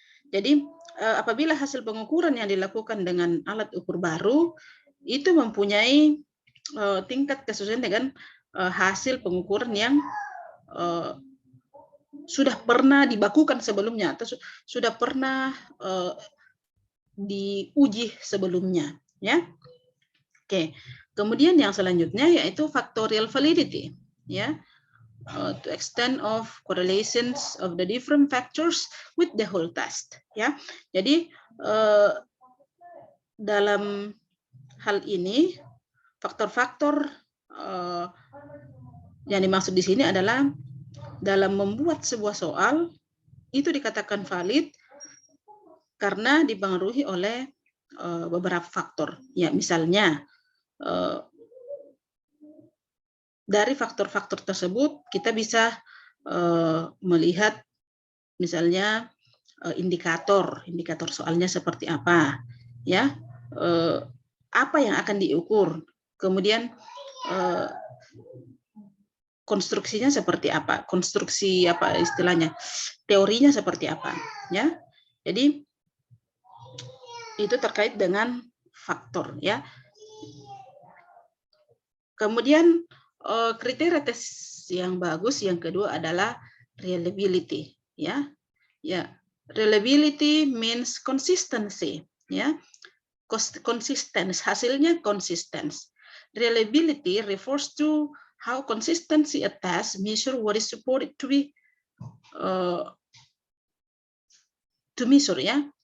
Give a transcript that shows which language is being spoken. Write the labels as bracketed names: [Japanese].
[Indonesian] Jadi apabila hasil pengukuran yang dilakukan dengan alat ukur baru itu mempunyai tingkat kesesuaian dengan hasil pengukuran yang sudah pernah dibakukan sebelumnya atau sudah pernah diuji sebelumnya, ya. Oke. Kemudian yang selanjutnya yaitu factorial validity, ya. [English] To extent of correlations of the different factors with the whole test, ya. [Indonesian] Jadi dalam hal ini faktor-faktor yang dimaksud di sini adalah dalam membuat sebuah soal itu dikatakan valid karena dipengaruhi oleh beberapa faktor, ya. Misalnya dari faktor-faktor tersebut kita bisa melihat misalnya indikator soalnya seperti apa, ya, apa yang akan diukur, kemudian konstruksinya seperti apa, konstruksi apa istilahnya, teorinya seperti apa, ya. Jadi itu terkait dengan faktor, ya. Kemudian kriteria tes yang bagus yang kedua adalah reliability, ya. [English] Ya, reliability means consistency, ya. [Indonesian] Konsisten, hasilnya konsisten. [English] Reliability refers to how consistency a test measure what is supposed to be to measure, ya.